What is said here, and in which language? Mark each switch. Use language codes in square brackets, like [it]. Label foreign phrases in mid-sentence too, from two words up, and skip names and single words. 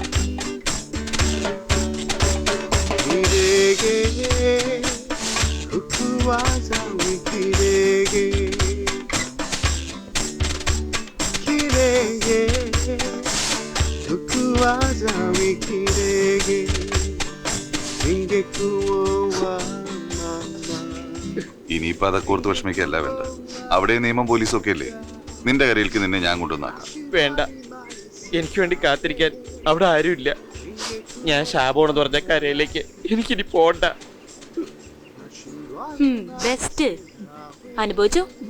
[ml] Kirege, ukuwaza wikirege, kirege, ukuwaza wikirege, ningekuwa mama. ഇനിയിപ്പോ അതൊക്കെ ഓർത്ത് വിഷമിക്കല്ല വേണ്ട. അവിടെ നിയമം പോലീസും ഒക്കെ അല്ലേ. നിന്റെ കരയിലേക്ക് നിന്നെ ഞാൻ കൊണ്ടുവന്നാക്കാം. വേണ്ട, എനിക്ക് വേണ്ടി കാത്തിരിക്കാൻ അവിടെ ആരുമില്ല. ഞാൻ ശാപമാണെന്ന് പറഞ്ഞ കരയിലേക്ക് എനിക്കിനി പോണ്ട. ബെസ്റ്റ് അനുഭവിച്ചോ?